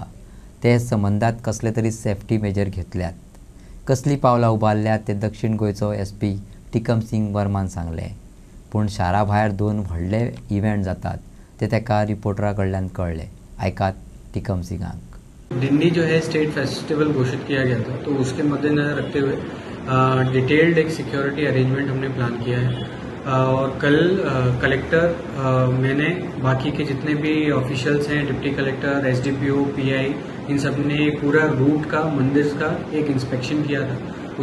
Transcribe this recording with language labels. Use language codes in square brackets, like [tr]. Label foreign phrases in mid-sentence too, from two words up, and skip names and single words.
[kok] ते संबंदात कसले तरी [en] safety measure [kok] घेतल्यात. कसली पावलां उबारल्यात ते दक्षिण गोंयचो SP टिकम सिंग वर्मान सांगले. पूण शारा भायर 2 व्हडले इव्हेंट जातात ते तेका रिपोर्टरा कडल्यान कळले. आयकात टिकम सिंगाक. [hi] दिंडी जो है [en] state festival [hi] घोषित किया गया था, तो उसके मद्देनजर रखते हुए डिटेल्ड एक [en] security arrangement [hi] हमने प्लान किया है. और कल कलेक्टर मैंने बाकी के जितने भी ऑफिशियल्स हैं, डिप्टी कलेक्टर, SDPO, PI, इन सब ने पूरा रूट का, मंदिर का एक इंस्पेक्शन किया था.